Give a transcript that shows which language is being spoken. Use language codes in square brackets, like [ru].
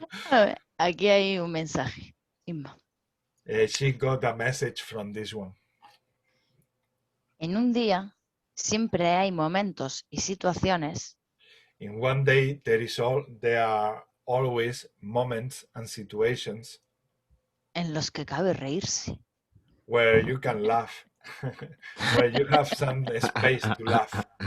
[es] A ver, aquí hay un mensaje. Inma. [en] She got a message from this one. [es] En un día siempre hay momentos y situaciones [en] In one day, there are always moments and situations [es] en los que cabe reírse. [en] where you can laugh, where you have some space to laugh.